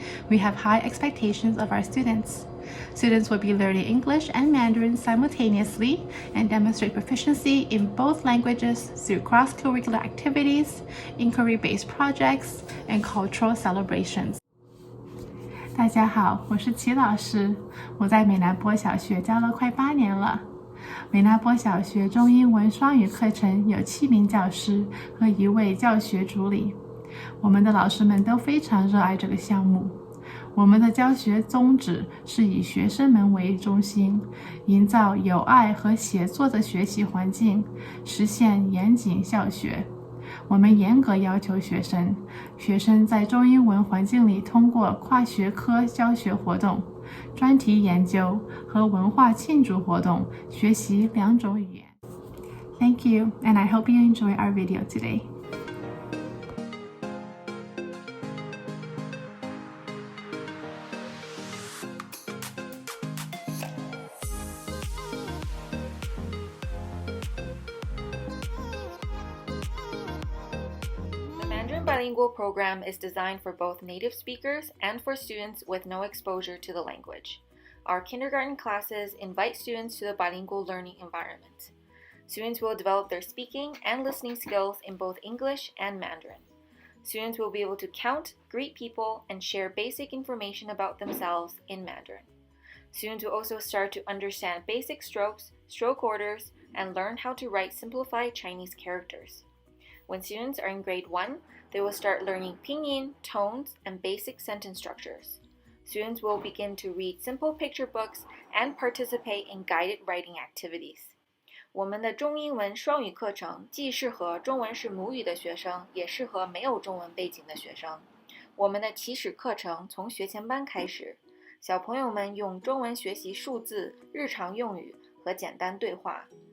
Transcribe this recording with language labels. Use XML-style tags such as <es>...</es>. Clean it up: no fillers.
<en>We have high expectations of our students. Students will be learning English and Mandarin simultaneously and demonstrate proficiency in both languages through cross-curricular activities, inquiry-based projects, and cultural celebrations.</en> <zh>大家好，我是齐老师，我在美南波小学教了快8年了。美南波小学中英文双语课程有7名教师和1位教学助理。我们的老师们都非常热爱这个项目。我们的教学宗旨是以学生们为中心，营造有爱和协作的学习环境，实现严谨教学。我们严格要求学生在中英文环境里通过跨学科教学活动、专题研究和文化庆祝活动学习2种语言。</zh> <en>Thank you, and I hope you enjoy our video today. The Mandarin Bilingual Program is designed for both native speakers and for students with no exposure to the language. Our kindergarten classes invite students to the bilingual learning environment. Students will develop their speaking and listening skills in both English and Mandarin. Students will be able to count, greet people, and share basic information about themselves in Mandarin. Students will also start to understand basic strokes, stroke orders, and learn how to write simplified Chinese characters. When students are in grade 1, they will start learning pinyin, tones, and basic sentence structures. Students will begin to read simple picture books and participate in guided writing activities.</en> <zh>我们的中英文双语课程既适合中文是母语的学生，也适合没有中文背景的学生。我们的起始课程从学前班开始，小朋友们用中文学习数字、日常用语和简单对话。</zh>